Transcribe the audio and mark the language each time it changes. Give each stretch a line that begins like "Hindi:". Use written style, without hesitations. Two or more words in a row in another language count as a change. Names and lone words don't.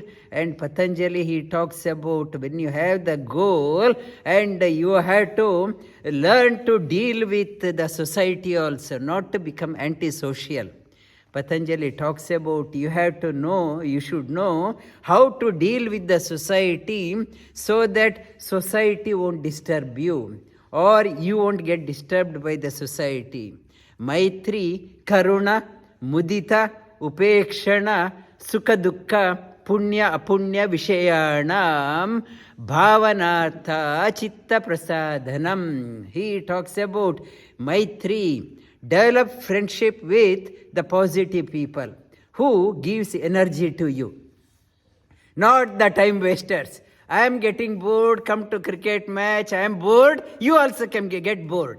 English: And Patanjali, he talks about when you have the goal and you have to learn to deal with the society also, not to become antisocial. Patanjali talks about you should know how to deal with the society so that society won't disturb you or you won't get disturbed by the society.
Sanskrit: Maitri, Karuna, Mudita, Upekshana, Sukha Dukkha, Punya Apunya Vishayanam, Bhavanartha Chitta Prasadhanam.
English: He talks about Maitri. Develop friendship with the positive people who gives energy to you. Not the time wasters. I am getting bored, come to cricket match, I am bored, you also can get bored.